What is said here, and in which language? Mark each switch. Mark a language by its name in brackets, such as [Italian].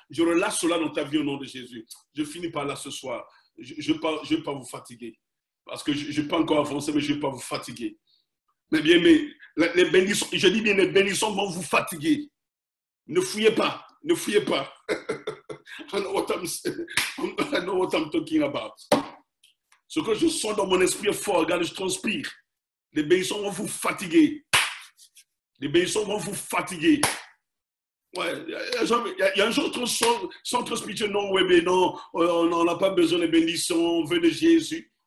[French] Je relâche cela dans ta vie au nom de Jésus. Je finis par là ce soir. Je ne vais pas vous fatiguer. Parce que je n'ai pas encore avancé, mais je ne vais pas vous fatiguer. Mais bien, les bénédictions, je dis bien, les bénédictions vont vous fatiguer. Ne fouillez pas, ne fouillez pas. [English] I know what I'm talking about. [French] Ce que je sens dans mon esprit est fort, regarde, je transpire. Les bénédictions vont vous fatiguer. Les bénédictions vont vous fatiguer. Ouais, il y a un jour qui sont spirituel, non, ouais, mais non, on n'a pas besoin de bénédictions, on veut de Jésus.